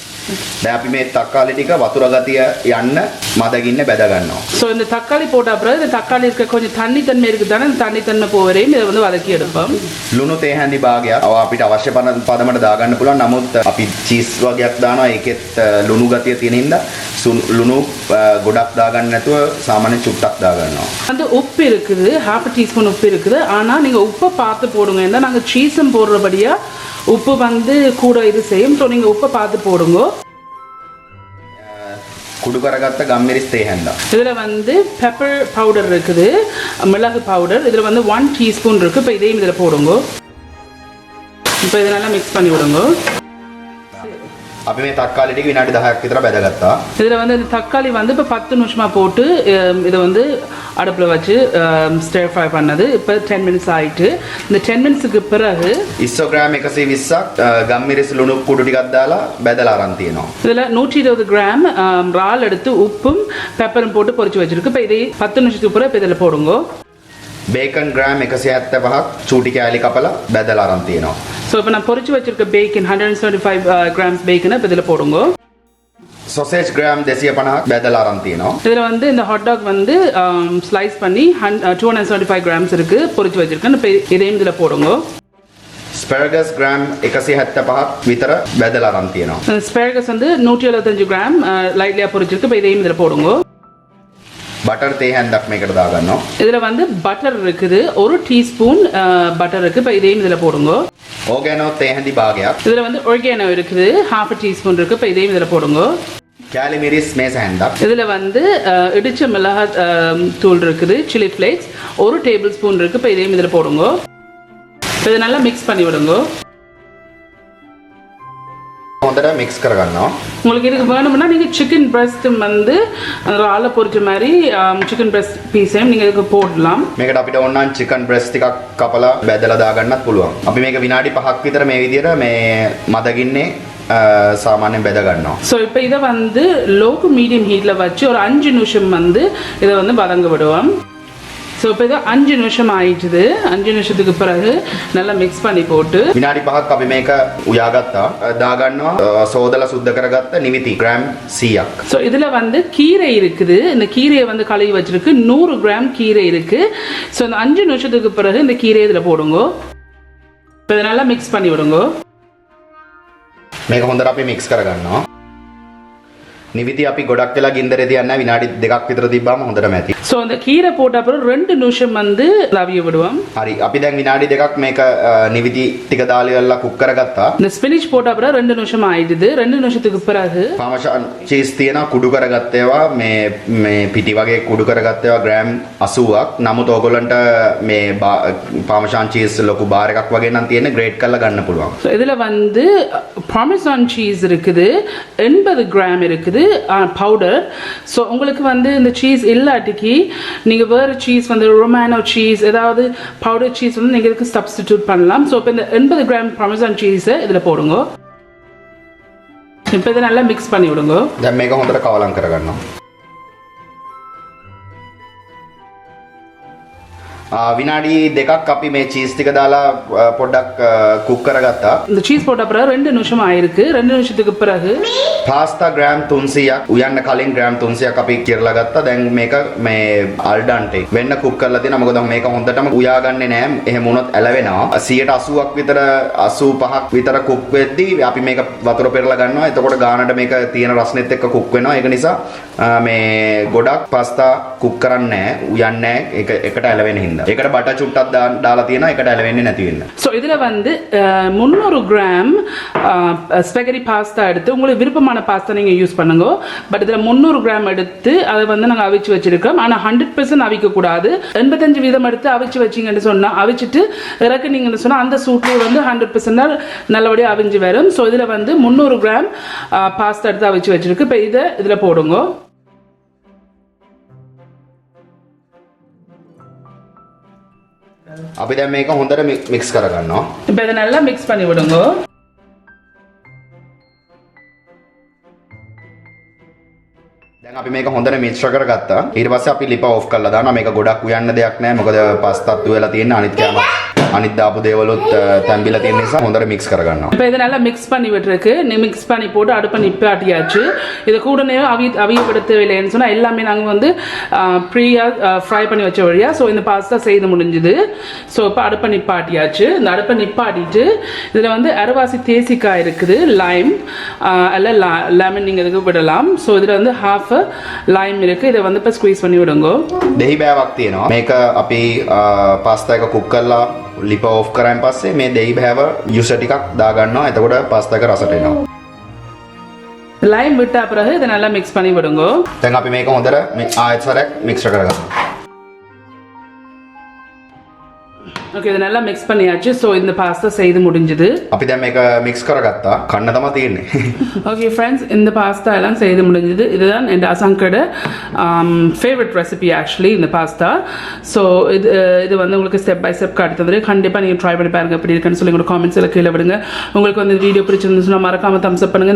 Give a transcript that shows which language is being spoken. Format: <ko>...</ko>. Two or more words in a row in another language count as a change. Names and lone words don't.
<si>දැන් අපි මේ තක්කාලි ටික වතුර ගතිය යන්න මදගින්න බැද ගන්නවා.</si> <ta>ஸோ இந்த தக்காளி போட்ட அப்புறம் இந்த தக்காளி இருக்க கொஞ்சம் தண்ணி தன்மை இருக்குது தானே இந்த தண்ணி தன்மை போவரையும் இதை வந்து வதக்கி எடுப்போம்.</ta> <si>ලුණු තේ හැඳි භාගයක් අපිට අවශ්‍ය පදමට දාගන්න පුළුවන්. නමුත් අපි චීස් වගේක් දානවා. ඒකෙත් ලුණු ගතිය තියෙන හින්දා ලුණු ගොඩක් දාගන්න නැතුව සාමාන්‍ය චුට්ටක් දාගන්නවා.</si> <ta>அந்த உப்பு இருக்குது, 1/2 டீஸ்பூன் உப்பு இருக்குது. ஆனா நீங்க உப்பை பார்த்து போடுங்க. ஏன்னா நாங்க சீஸும் போடுறபடியா உப்பு வந்து கூட இது செய்யும். ஸோ நீங்க உப்பை பார்த்து போடுங்க.</ta> <si>குடு කරගත්ත ගම්මිරිස් තේ හැඳා.</si> <ta>இதுல வந்து பெப்பர் பவுடர் இருக்குது, மிளகு பவுடர். இதுல வந்து 1 டீஸ்பூன் இருக்கு. இப்போ இதையும் இதுல போடுங்க. இப்போ இதை நல்லா மிக்ஸ் பண்ணி விடுங்க.</ta> <si>අපි මේ තක්කාලි ටික විනාඩි 10ක් විතර බැදගත්තා.</si> <ta>இதுல வந்து இந்த தக்காளி வந்து இப்போ 10 நிமிஷமா போட்டு இதை வந்து அடுப்புல வச்சு</ta> <en>stir fry</en> <ta>பண்ணது. இப்போ 10 மினிட்ஸ் ஆயிட்டு. இந்த 10 மினிட்ஸ்க்கு பிறகு</ta> <si>ඉස්සෝ ග්‍රෑම් 120ක් ගම්මිරිස් ලුණු කුඩු ටිකක් දාලා බැදලා අරන් තියෙනවා.</si> <ta>இதுல 120 கிராம் இறால் எடுத்து உப்பும் பெப்பரும் போட்டு பொரிச்சு வச்சிருக்கு. இப்போ இதை 10 நிமிஷத்துக்கு பிறகு இப்போ இதில் போடுங்க.</ta> <si>බේකන් ග්‍රෑම් 175ක් චූටි කෑලි කපලා බැදලා අරන් තියෙනවා.</si> <ta>ஸோ இப்போ நான் பொரிச்சு வச்சிருக்க பேக்கன் 175 கிராம்ஸ் பேக்கனை இப்போ இதில் போடுங்க.</ta> <si>සොසේජ් ග්‍රෑම් 250ක් බැදලා අරන් තියෙනවා.</si> <ta>இதில் வந்து இந்த</ta> <en>hot dog</en> <ta>வந்து ஸ்லைஸ் பண்ணி 275 கிராம்ஸ் இருக்கு பொரிச்சு வச்சிருக்கேன். இப்போ இதையும் இதில் போடுங்க.</ta> <si>ස්පැරගස් ග්‍රෑම් 175ක් විතර බැදලා අරන් තියෙනවා.</si> <ta>ஸ்பேரகஸ் வந்து 175 கிராம் லைட்லியா பொரிச்சிருக்கு. இப்போ இதையும் இதில் போடுங்க.</ta> <si>බටර් තේ හැන්දක් මේකට දාගන්නවා.</si> <ta>இதுல வந்து பட்டர் இருக்குது, 1 டீஸ்பூன் பட்டர் இருக்கு. இப்போ இதையும் இதுல போடுங்க.</ta> <si>ඕගෑනෝ தே හැඳි භාගයක්.</si> <ta>இதுல வந்து ஒரிகானோ இருக்குது, 1/2 டீஸ்பூன் இருக்கு. இப்போ இதையும் இதுல போடுங்க.</ta> <si>කෑලි මිරිස් මේස හැන්දක්.</si> <ta>இதுல வந்து இடிச்ச மிளகா தூள் இருக்குது,</ta> <en>chilli flakes</en> <ta>1</ta> <en>table spoon</en> <ta>இருக்கு. இப்போ இதையும் இதுல போடுங்க. இப்போ இதை நல்லா மிக்ஸ் பண்ணி விடுங்க.</ta> <si>හොඳට මික්ස් කරගන්නවා.</si> <ta>உங்களுக்கு இதுக்கு வேணும்னா நீங்க</ta> <en>chicken breast</en> <ta>வந்து ஆள பொரிச்ச மாதிரி</ta> <en>chicken breast</en> <ta>பீஸையும் நீங்க இதுக்கு போடலாம்.</ta> <si>මේකට අපිට ඕන නම්</si> <en>chicken breast</en> <si>ටිකක් කපලා බැදලා දාගන්නත් පුළුවන්. අපි මේක විනාඩි 5ක් විතර මේ විදිහට මේ මදගින්නේ சாமானியம் බැද ගන්නවා.</si> <ta>ஸோ இப்போ இதை வந்து</ta> <en>low to medium</en> <ta>ஹீட்டில் வச்சு ஒரு 5 நிமிஷம் வந்து இதை வந்து வதங்க விடுவோம். ஸோ இப்போ இது 5 நிமிஷம் ஆயிடுது. 5 நிமிஷத்துக்கு பிறகு நல்லா மிக்ஸ் பண்ணி போட்டு</ta> <si>විනාඩි 5ක් අපි මේක උයාගත්තා. දාගන්නවා සෝදලා සුද්ධ කරගත්ත නිවිති ග්‍රෑම් 100ක්.</si> <ta>ஸோ இதில் வந்து கீரை இருக்குது. இந்த கீரையை வந்து கழுவி வச்சிருக்கு. 100 கிராம் கீரை இருக்கு. ஸோ இந்த 5 நிமிஷத்துக்கு பிறகு இந்த கீரையை இதில் போடுங்க. இப்போ இதை நல்லா மிக்ஸ் பண்ணி விடுங்க.</ta> <si>මේක හොඳට අපි මික්ස් කරගන්නවා. නිවිති අපි ගොඩක් වෙලා ගින්දරේ තියන්න විනාඩි 2ක් විතර තිබ්බාම හොඳට මැති.</si> <ta>ஸோ அந்த கீரை போட்ட அப்புறம் 2 நிமிஷம் வந்து அவிய விடுவோம்.</ta> <si>හරි අපි දැන් විනාඩි 2ක් මේක නිවිති ටික දාලා ඉවරලා කුක් කරගත්තා.</si> <ta>இந்த ஸ்பினிச் போட்ட அப்புறம் 2 நிமிஷம் ஆயிடுது. 2 நிமிஷத்துக்கு பிறகு</ta> <si>පාමෂාන් චීස් තියෙනවා කුඩු කරගත්තේවා මේ පිටි වගේ කුඩු කරගත්තේවා ග්‍රෑම් 80ක්. නමුත් ඕගොල්ලන්ට මේ පාමෂාන් චීස් ලොකු බාර් එකක් වගේ නම් තියෙන ග්‍රේට් කරලා ගන්න පුළුවන්.</si> <ta>ஸோ இதில் வந்து</ta> <en>parmesan cheese</en> <ta>இருக்குது, 80 கிராம் இருக்குது பவுடர். ஸோ உங்களுக்கு வந்து இந்த சீஸ் இல்லாட்டிக்கு நீங்கள் வேறு சீஸ் வந்து</ta> <en>romano cheese</en> <ta>ஏதாவது</ta> <en>powder cheese</en> <ta>வந்து நீங்கள் இதுக்கு சப்ஸ்டிடியூட் பண்ணலாம். ஸோ இப்போ இந்த 80 கிராம் பார்மெசான் சீஸை இதில் போடுங்க. இப்போ இதை நல்லா மிக்ஸ் பண்ணி விடுங்க.</ta> <si>දැන් මේක හොඳට කවලම් කරගන්නවා. විනාඩි 2ක් අපි මේ චීස් ටික දාලා පොඩ්ඩක් කුක් කරගත්තා.</si> <ta>இந்த சீஸ் போட்ட பிறகு 2 நிமிஷம் ஆயிருக்கு. 2 நிமிஷத்துக்கு பிறகு</ta> <si>පාස්තා ග්‍රෑම් 300ක් උයන්න කලින් ග්‍රෑම් 300ක් අපි කිරලා ගත්තා. දැන් මේක මේ අල්ඩන්ටේ වෙන්න කුක් කරලා තියෙනවා. මොකද මේක හොඳටම උයාගන්නේ නැහැ. එහෙම වුණොත් ඇලවෙනවා. 180ක් විතර 85ක් විතර කුක් වෙද්දී අපි මේක වතුර පෙරලා ගන්නවා. එතකොට ගානට මේක තියෙන රසනෙත් එක්ක කුක් වෙනවා. ඒක නිසා මේ ගොඩක් පාස්තා කුක් කරන්නේ නැහැ. උයන්නේ නැහැ. ඒක එකට ඇලවෙන හින්දා. ඒකට බටර් චුට්ටක් දාලා තියෙනවා. ඒකට ඇලවෙන්නේ නැති වෙන්න.</si> <ta>ஸோ இதில் வந்து 300 கிராம்</ta> <en>spaghetti pasta</en> <ta>எடுத்து உங்களுக்கு விருப்பமான பாஸ்தா நீங்கள் யூஸ் பண்ணுங்க. பட் இதில் 300 கிராம் எடுத்து அதை வந்து நாங்கள் அவிச்சு வச்சிருக்கோம். ஆனால் 100% அவிக்கக்கூடாது. 85% எடுத்து அவிச்சு வச்சிங்கன்னு சொன்னால் அவிச்சிட்டு இறக்குனீங்கன்னு சொன்னால் அந்த சூட்டில் வந்து 100% நல்லபடியாக அவிஞ்சு வரும். ஸோ இதில் வந்து 300 கிராம் பாஸ்தா எடுத்து அவிச்சு வச்சிருக்கு. இப்போ இதை இதில் போடுங்க.</ta> <si>අපි දැන් මේක හොඳට මික්ස් කරගන්නවා.</si> <ta>இப்போ இதை நல்லா மிக்ஸ் பண்ணி விடுங்க.</ta> <si>දැන් අපි මේක හොඳට මිශ්‍ර කරගත්තා. ඊට පස්සේ අපි ලිප ඔෆ් කරලා දානවා. මේක ගොඩක් උයන්න දෙයක් නැහැ. මොකද පාස්තාත් උයලා තියෙන අනිත් කෑම අනිත් දාපු දේවලුත් තැම්බිලා තියෙන නිසා හොඳට මික්ස් කරගන්නවා.</si> <ta>இப்போ இதை நல்லா மிக்ஸ் பண்ணி விட்டுருக்கு மிக்ஸ் பண்ணி போட்டு அடுப்பை நிப்பாட்டியாச்சு. இதை கூடனே அவியப்படுத்த தேவையில்லைன்னு சொன்னால் எல்லாமே நாங்கள் வந்து ப்ரீயாக ஃப்ரை பண்ணி வச்ச வழியாக. ஸோ இந்த பாஸ்தா செய்து முடிஞ்சுது. ஸோ இப்போ அடுப்பை நிப்பாட்டியாச்சு. இந்த அடுப்பை நிப்பாட்டிட்டு இதில் வந்து அரைவாசி தேசிக்காய் இருக்குது, லைம் அல்ல லெமன் நீங்கள் இதுக்கு விடலாம். ஸோ இதில் வந்து</ta> <en>half lime</en> <ta>இருக்குது. இதை வந்து இப்போ ஸ்குவீஸ் பண்ணி விடுங்க.</ta> <si>දෙහි බෑවක් තියෙනවා. මේක අපි පාස්තා එක කුක් කරලා ලිප ඔෆ් කරායින් පස්සේ මේ දෙහි බෑව යුස ටිකක් දාගන්නවා. එතකොට පාස්තා එක රසට එනවා.</si> <ta>லைம் விட்ட பிறகு இதை நல்லா மிக்ஸ் பண்ணி விடுங்க.</ta> <si>දැන් අපි මේක හොඳට ආයෙත් සැරයක් මික්ස් කරගන්නවා.</si> <ta>ஓகே, இதை நல்லா மிக்ஸ் பண்ணியாச்சு. ஸோ இந்த பாஸ்தா செய்து முடிஞ்சுது.</ta> <si>අපි දැන් මේක මික්ස් කරගත්තා. කන්න තමයි තියෙන්නේ.</si> <en>okay friends,</en> <ta>இந்த பாஸ்தா எல்லாம் செய்து முடிஞ்சுது. இதுதான் என் அசங்கோட</ta> <en>favourite recipe actually</en> <ta>இந்த பாஸ்தா. ஸோ இது வந்து உங்களுக்கு</ta> <en>step by step</en> <ta>காட்டி தந்துரு. கண்டிப்பாக நீங்கள் ட்ரை பண்ணி பாருங்கள் எப்படி இருக்குன்னு சொல்லி உங்களோட காமெண்ட்ஸில் கீழே விடுங்க. உங்களுக்கு வந்து இந்த வீடியோ பிடிச்சிருந்துச்சுன்னா மறக்காமல்</ta> <en>thumbs up</en> <ta>பண்ணுங்கள்.</ta>